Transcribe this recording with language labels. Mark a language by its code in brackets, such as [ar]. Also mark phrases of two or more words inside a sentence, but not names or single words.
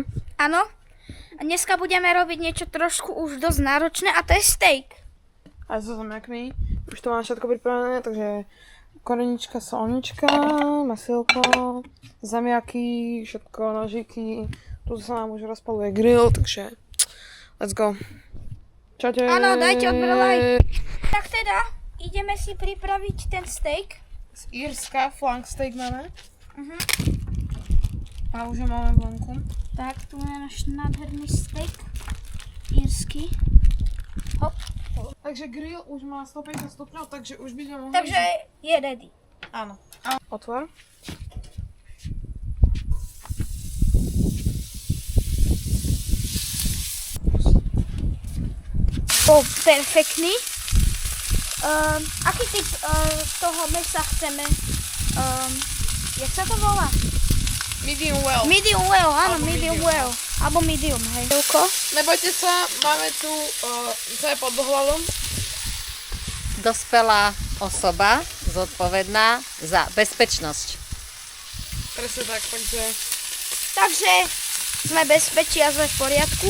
[sk] Áno, a dneska budeme robiť niečo trošku už dosť náročné a to je steak. Aj so zemiakmi, už to mám všetko pripravené, takže korenička, solnička, masilko, zemiaky, všetko, nožiky. Tu sa nám už rozpaluje grill, takže [en] let's go. [sk] Čaute. Áno, dajte odbrelaj. Tak teda, ideme si pripraviť ten steak. Z Írska, [en] flank steak [sk] máme. A už ho máme vonku. Tak, tu máme náš nádherný steak. Írsky. Hop. Takže grill už má 150 stupňov, takže už by sme mohli... Takže je ready. Áno. Otvor. Bol perfektný. Aký typ toho mesa chceme? Jak sa to volá? [en] Medium well. Medium well, [sk] áno, Alebo [en] medium medium well. [sk] Alebo medium, hej. Nebojte sa, máme tu co je pod dohľadom. Dospelá osoba zodpovedná za bezpečnosť. Presne tak, Takže sme bezpečí a sme v poriadku.